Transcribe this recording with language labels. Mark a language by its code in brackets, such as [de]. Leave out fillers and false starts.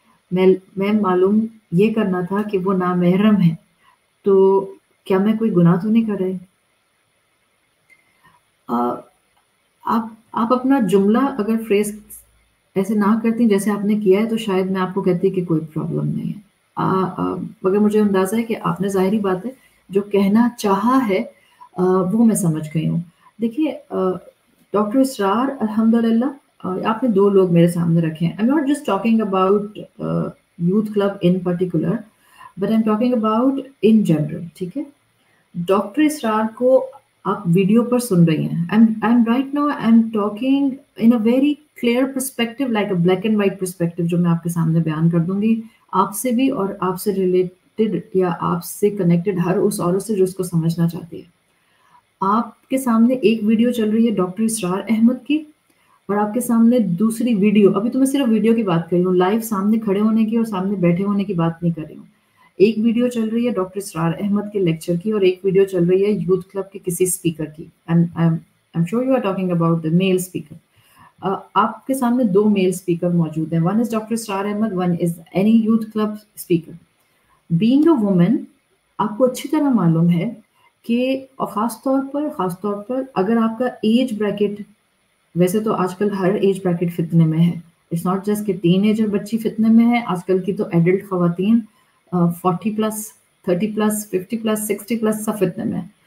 [ur] میں معلوم یہ کرنا تھا کہ وہ نامحرم ہے, تو کیا میں کوئی گناہ تو نہیں کر رہے؟ آپ اپنا جملہ اگر فریز ایسے نہ کرتی جیسے آپ نے کیا ہے تو شاید میں آپ کو کہتی کہ کوئی پرابلم نہیں ہے, مگر مجھے اندازہ ہے کہ آپ نے ظاہری بات ہے جو کہنا چاہا ہے وہ میں سمجھ گئی ہوں. دیکھیے ڈاکٹر اسرار, الحمدللہ آپ نے 2 لوگ میرے سامنے رکھے ہیں. [en] I'm not just talking about youth club in particular, but I'm talking about in general, [ur] ٹھیک ہے. ڈاکٹر اسرار کو آپ ویڈیو پر سن رہی ہیں. [en] I'm right now I'm talking in a very clear perspective, like a black and white perspective, [ur] جو میں آپ کے سامنے بیان کر دوں گی, آپ سے بھی اور آپ سے ریلیٹڈ یا آپ سے کنیکٹڈ ہر اس عورت سے جو اس کو سمجھنا چاہتی ہے. آپ کے سامنے ایک ویڈیو چل رہی ہے ڈاکٹر اسرار احمد کی, اور آپ کے سامنے دوسری ویڈیو, ابھی تو میں صرف ویڈیو کی بات کر رہی ہوں, لائیو سامنے کھڑے ہونے کی اور سامنے بیٹھے ہونے کی بات نہیں کر رہی ہوں. ایک ویڈیو چل رہی ہے ڈاکٹر اسرار احمد کے لیکچر کی, اور ایک ویڈیو چل رہی ہے یوتھ کلب کے کسی اسپیکر کی. [en] I'm sure you are talking about the male speaker. [ur] آپ کے سامنے 2 میل اسپیکر موجود ہیں. [en] One is doctor Israr Ahmad, one is any youth club speaker. Being a woman, [ur] آپ کو اچھی طرح معلوم ہے کہ اور خاص طور پر اگر آپ کا ایج بریکٹ, ویسے تو آج کل ہر ایج بریکٹ فتنے میں ہے, [en] it's not just [ur] کہ ٹین ایجر بچی فتنے میں ہے, آج کل کی تو ایڈلٹ خواتین 40+, 30+, 50+, 60+ سب فتنے میں.